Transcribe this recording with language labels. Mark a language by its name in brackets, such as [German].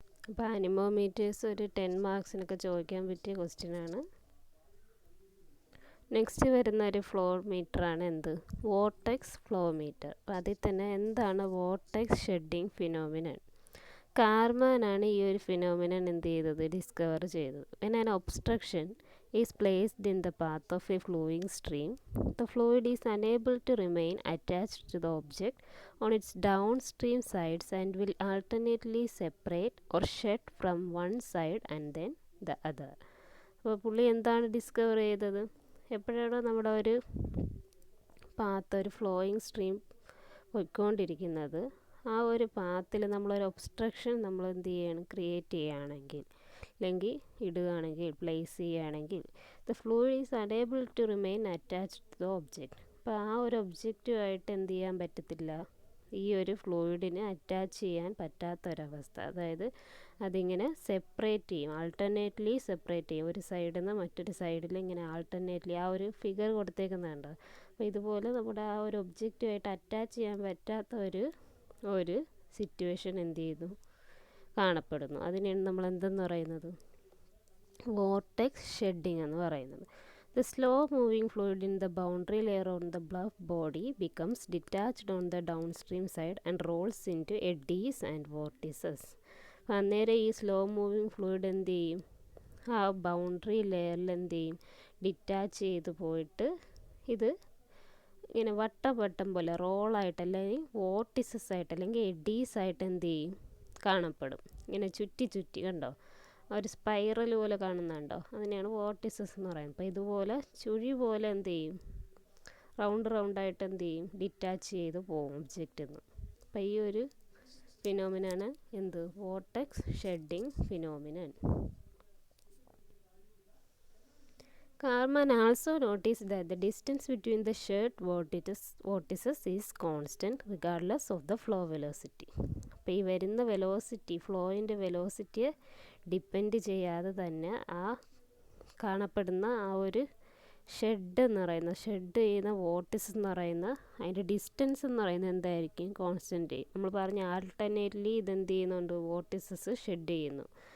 [Malayalam] അപ്പോൾ അനിമോമീറ്റേഴ്സ് ഒരു 10 മാർക്സിനൊക്കെ ചോദിക്കാൻ പറ്റിയ ക്വസ്റ്റ്യനാണ്. നെക്സ്റ്റ് വരുന്ന ഒരു ഫ്ലോ മീറ്ററാണ് എന്ത്? Vortex flow meter. അപ്പോൾ അതിൽ തന്നെ എന്താണ് വോർട്ടെക്സ് ഷെഡിങ് ഫിനോമിനൻ? കാർമാനാണ് ഈ ഒരു ഫിനോമിനൻ എന്ത് ചെയ്തത്? ഡിസ്കവർ ചെയ്തത്. [English] When an obstruction is placed in the path of a flowing stream, the fluid is unable to remain attached to the object on its downstream sides and will alternately separate or shed from one side and then the other. [Malayalam] അപ്പോൾ പുള്ളി എന്താണ് discover ചെയ്തത്? എപ്പോഴാണോ നമ്മുടെ ഒരു path, ഒരു flowing stream പോയിക്കൊണ്ടിരിക്കുന്നത്, ആ ഒരു പാത്തിൽ നമ്മളൊരു ഒബ്സ്ട്രക്ഷൻ നമ്മൾ എന്ത് ചെയ്യണം? ക്രിയേറ്റ് ചെയ്യുകയാണെങ്കിൽ, അല്ലെങ്കിൽ ഇടുകയാണെങ്കിൽ, പ്ലേസ് ചെയ്യുകയാണെങ്കിൽ, [English] The fluid is unable to remain attached to the object. [Malayalam] അപ്പോൾ ആ ഒരു ഒബ്ജക്റ്റുമായിട്ട് എന്ത് ചെയ്യാൻ പറ്റത്തില്ല? ഈ ഒരു ഫ്ലൂയിഡിനെ അറ്റാച്ച് ചെയ്യാൻ പറ്റാത്തൊരവസ്ഥ. അതായത് അതിങ്ങനെ സെപ്പറേറ്റ് ചെയ്യും, ആൾട്ടർനേറ്റ്ലി സെപ്പറേറ്റ് ചെയ്യും. ഒരു സൈഡിൽ നിന്ന് മറ്റൊരു സൈഡിൽ ഇങ്ങനെ ആൾട്ടർനേറ്റ്ലി, ആ ഒരു ഫിഗർ കൊടുത്തേക്കുന്നുണ്ട്. അപ്പോൾ ഇതുപോലെ നമ്മുടെ ആ ഒരു ഒബ്ജക്റ്റുമായിട്ട് അറ്റാച്ച് ചെയ്യാൻ പറ്റാത്ത ഒരു സിറ്റുവേഷൻ എന്ത് ചെയ്യുന്നു? കാണപ്പെടുന്നു. അതിനെയാണ് നമ്മൾ എന്തെന്ന് പറയുന്നത്? വോർട്ടെക്സ് ഷെഡിങ് എന്ന് പറയുന്നത്. [English] The slow moving fluid in the boundary layer on the bluff body becomes detached on the downstream side and rolls into eddies and vortices. [Malayalam] അന്നേരം ഈ സ്ലോ മൂവിങ് ഫ്ലൂയിഡ് എന്ത് ചെയ്യും? ആ ബൗണ്ടറി ലെയറിൽ എന്ത് ചെയ്യും? ഡിറ്റാച്ച് ചെയ്ത് പോയിട്ട് ഇത് ഇങ്ങനെ വട്ടം പോലെ റോളായിട്ട്, അല്ലെങ്കിൽ വോർട്ടിസസ് ആയിട്ട്, അല്ലെങ്കിൽ എഡീസ് ആയിട്ട് എന്ത് ചെയ്യും? കാണപ്പെടും. ഇങ്ങനെ ചുറ്റി കണ്ടോ? ഒരു സ്പൈറൽ പോലെ കാണുന്നുണ്ടോ? അതിനെയാണ് വോർട്ടിസസ് എന്ന് പറയുന്നത്. അപ്പോൾ ഇതുപോലെ ചുഴി പോലെ എന്ത് ചെയ്യും? റൗണ്ടായിട്ട് എന്ത് ചെയ്യും? ഡിറ്റാച്ച് ചെയ്ത് പോകും ഒബ്ജക്റ്റിൽ നിന്ന്. അപ്പോൾ ഈ ഒരു ഫിനോമിനാണ് എന്ത്? Vortex shedding phenomenon. [English] Karman also noticed that the distance between the shared vortices is constant regardless of the flow velocity. [Malayalam] അപ്പോൾ ഈ വരുന്ന വെലോസിറ്റി, ഫ്ലോയിൻ്റെ വെലോസിറ്റിയെ ഡിപ്പെൻഡ് ചെയ്യാതെ തന്നെ ആ കാണപ്പെടുന്ന ആ ഒരു ഷെഡ് ചെയ്യുന്ന വോർട്ടിസ് എന്ന് പറയുന്ന അതിൻ്റെ ഡിസ്റ്റൻസ് എന്ന് പറയുന്നത് എന്തായിരിക്കും? കോൺസ്റ്റൻറ്റ്. നമ്മൾ പറഞ്ഞ ആൾട്ടർനേറ്റ്ലി ഇതെന്ത് ചെയ്യുന്നുണ്ട്? വോർട്ടിസസ് ഷെഡ് ചെയ്യുന്നു.